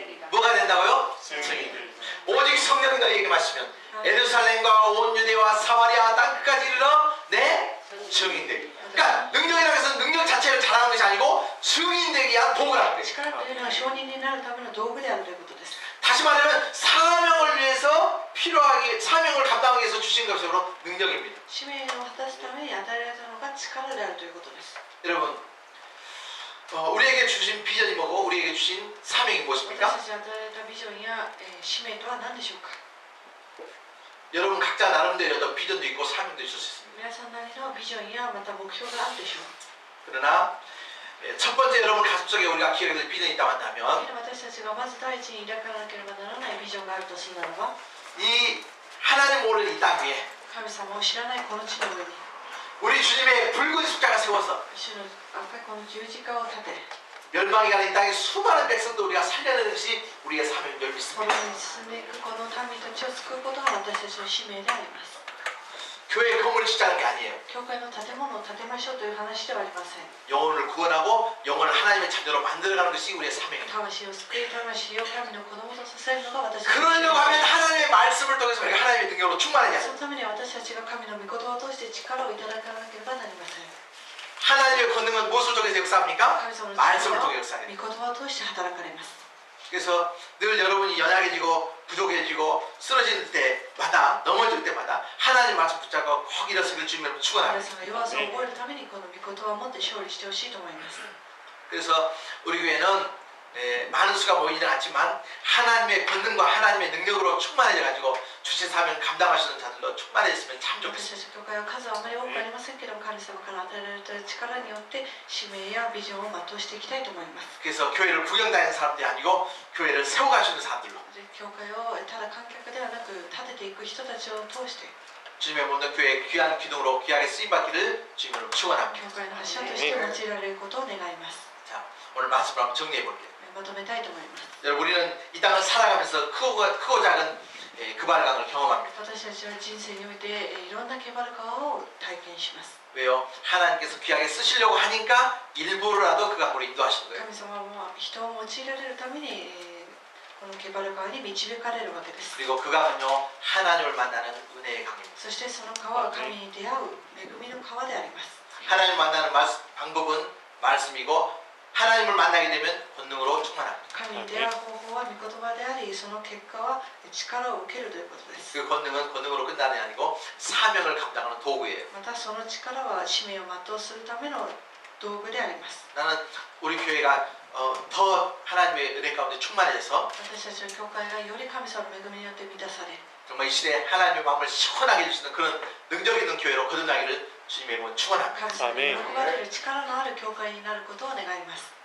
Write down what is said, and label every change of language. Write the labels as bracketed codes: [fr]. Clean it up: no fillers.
[ko] 뭐가 된다고요? 증인. 오직 성령이 너희에게 임하시면 예루살렘과 온 유대와 사마리아 땅 끝까지 이르러 네? 증인되기. 그러니까 능력이라고 해서 능력 자체를 잘하는 것이 아니고 증인되기 위한 도구라는 거예요. [ja] 力というのは証人になるための道具であるということです。 [ko] 다시 말하면 사명을 위해서 필요하게 사명을 감당하기 위해서 주신 것으로 능력입니다. [ja] 使命を果たすために与えられたのが力であるということです。 [ko] 여러분, 우리에게 주신 비전이 뭐고 우리에게 주신 사명이 [ja] 私 [ko] 무엇입니까? [ja] たちに与えられたビジョンや、使命とは何でしょうか。 [ko] 여러분 각자 나름대로 어떤 비전도 있고 사명도 있을 수 있습니다. [ja] 皆さんなりのビジョンやまた目標があるでしょう。 [ko] 그러나 첫 번째 여러분 가슴속에 우리가 기억해야 될 비전이 있다고 한다면 [ja] 私たちがまず第一に抱かなければならないビジョンがあるとするならば、 [ko] 이 하나님 모르는 이 땅 위에 [ja] 神様を知らないこの地の上に [ko] 우리 주님의 붉은 십자가 세워서 [ja] 主の赤いこの十字架を立て、 [ko] 멸망이 가는 이 땅의 수많은 백성도 우리가 살려내는 것이 우리의 사명인 줄 [ja] こ [ko] 믿습니다. [ja] の世に進んでいくこの民たちを救うことが私たちの使命であります。 [ko] 교회 건물을 짓자는 게 아니에요. [ja] 教会の建物を建てましょうという話ではありません。 [ko] 영혼을 구원하고 영혼을 하나님의 자녀로 만들어가는 것이 우리의 사명입니다. [ja] 魂を救い、魂を神の子供とさせるのが私たちの使 [ko] 그러려고 [ja] 命 [ko] 하면 [ja] です。 [ko] 하나님의 말씀을 통해서 우리가 하나님의 능력으로 충만해야 [ja] そ [ko] 돼요. [ja] のために私たちが神の御言葉を通して力をいただかなければなりません。 [ko] 하나님의 권능은 무엇을 통해서 역사합니까? [ja] 神様の [ko] 말씀을 [ja] 力 [ko] 통해 [ja] は [ko] 역사해요. [ja] 御言葉を通して働かれます。 [ko] 그래서 늘 여러분이 연약해지고 부족해지고 쓰러질 때마다 넘어질 때마다 하나님 말씀 붙잡고 꼭 일어서길 주님을 [ja] 皆 [ko] 축원합니다. [ja] さんが弱さを覚えるためにこの御言葉を持って勝利してほしいと思います。 [ko] 그래서 우리 교회는 많은 수가 모이지는 않지만 하나님의 권능과 하나님의 능력으로 충만해져가지고 주신 사명 감당하시는 자들로 충만해졌으면 참 [ja] 私たち教会は数はあまり多くありませんけども、神様から与えられた力によって使命やビジョンを全うしていきたいと思います。 [ko] 그래서 교회를 구경 다니는 사람들이 아니고 교회를 세워가시는 사람들로 [ja] 教会をただ観客ではなく立てていく人たちを通して [ko] 주님의 모든 교회의 귀한 기둥으로 귀하게 쓰임받기를 주님으로 축원합니다. [ja] 教会の柱として用いられることを願います。 [ko] 자, 오늘 말씀을 한번 정리해 볼게요. [ja] まとめたいと思います。 [ko] 여러분 우리는 이 땅을 살아가면서 크고 작은 그발강을 경험합니다. [ja] 私たちは人生においていろんなケバル川を体験します。 [ko] 왜요? 하나님께서 귀하게 쓰시려고 하니까 일부러라도 그 강으로 인도하시는 거예요. [ja] 神様は人を用いられるためにこのケバル川に導かれるわけです。 [ko] 그리고 그 강은요 하나님을 만나는 은혜의 강입니다. [ja] そしてその川は神に出会う恵みの川であります。 [ko] 하나님을 만나는 방법은 말씀이고 하나님을 만나게 되면 권능으로 충만합니다. [ja] 神に出会う方法は御言葉であり、その結果は力を受けるということです。 [ko] 그 권능은 권능으로 끝나는 게 아니고 사명을 감당하는 도구예요. [ja] またその力は使命を全うするための道具であります。 [ko] 나는 우리 교회가 더 하나님의 은혜 가운데 충만해져서 [ja] 私たちの教会がより神様の恵みによって満たされ、 [ko] 정말 이 시대에 하나님의 마음을 시원하게 해주시는 그런 능력 있는 교회로 거듭나기를 주님의 이름으로 축원합니다. [ja] 神様に喜ばれる力のある教会になることを願います。